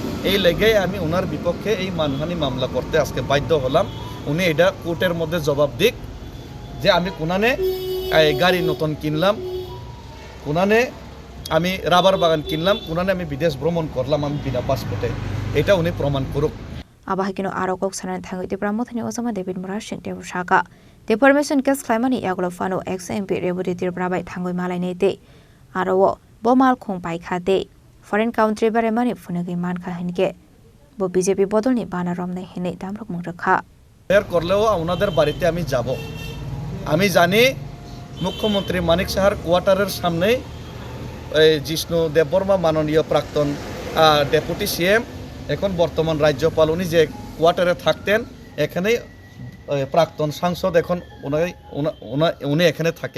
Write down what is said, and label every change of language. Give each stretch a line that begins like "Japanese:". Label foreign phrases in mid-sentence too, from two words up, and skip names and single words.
Bangla: এই লেগে আমি ওনার বিপক্ষে এই মানহানি মামলা করতে আজকে বাধ্য হলাম। উনি এটা কোর্টের মধ্যে জবাব দিক যে আমি কোনানে গাড়ি নতুন কিনলাম, কোনানে আমি রাবার বাগান কিনলাম, কোনানে আমি বিদেশ ভ্রমণ করলাম আমি বিনা পাসপোর্টে। এটা উনি প্রমাণ করুক।
Kok Borok: Abahikino Arokok Sanan Tango Tipramothani Ozama David Murashing Devu Shaka
English: Deformation case
Kok Borok: Climani Yagolofano
English: ex MP
Kok Borok: Reboti Tirprabai Tango Malanete Arawo Bomal Kong Paikate
English: foreign country
Kok Borok: Baremani Funagi Manka Henke Bo BJP Bodolni Bana Romne Hene Damrok Muraka
Bangla: এর করলেও ওনাদের বাড়িতে আমি যাব। আমি জানি মুখ্যমন্ত্রী মানিক সাহার কোয়ার্টারের সামনে জিষ্ণু দেববর্মা মাননীয় প্রাক্তন ডেপুটি সিএম, এখন বর্তমান রাজ্যপাল, উনি যে কোয়ার্টারে থাকতেন এখানেই প্রাক্তন সাংসদ, এখন উনি এখানে থাকেন।